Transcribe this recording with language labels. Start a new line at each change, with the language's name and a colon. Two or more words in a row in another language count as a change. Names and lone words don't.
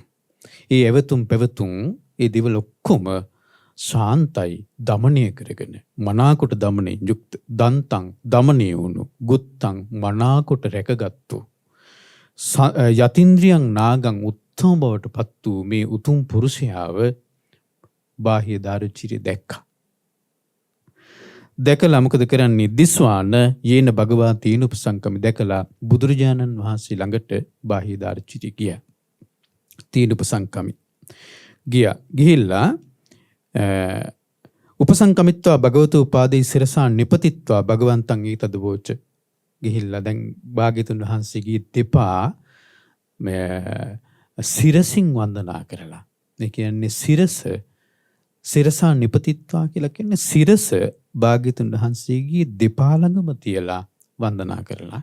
Sinhala: ඒ ඇවතුම් පැවතුම් ඒ දේවල් ඔක්කොම ශාන්තයි දමනය කරගෙන මනාකොට දමනයෙන් යුක්ත දන්තං දමනය වුණු ගුත්තං මනාකොට රැකගත්තු
Pali: යතින්ද්‍රියං නාගං
Sinhala: උත්තම බවට පත් වූ මේ උතුම් පුරුෂයාව බාහ්‍ය දාරුචීරිය දැක්කා. දැකලා මොකද කරන්නේ?
Pali: දිස්වාන යේන භගවා තීන උපසංකමි
Sinhala: දැකලා බුදුරජාණන් වහන්සේ ළඟට බාහ්‍ය දාරුචීරිය ගියා.
Pali: තීන උපසංකමි
Sinhala: ගියා.
Pali: ගිහිල්ලා උපසංකමිත්වා භගවතු උපාදී සිරසා නිපතිත්වා භගවන්තං ඊතද වෝච.
Sinhala: ගිහිල්ලා දැන් භාග්‍යතුන් වහන්සේගේ දෙපා සිරසින් වන්දනා කරලා. ඒ කියන්නේ
Pali: සිරසා නිපතිත්වා
Sinhala: කියලා කියන්නේ සිරස භාග්‍යතුන් වහන්සේගේ දෙපා ළඟම තියලා වන්දනා කරලා.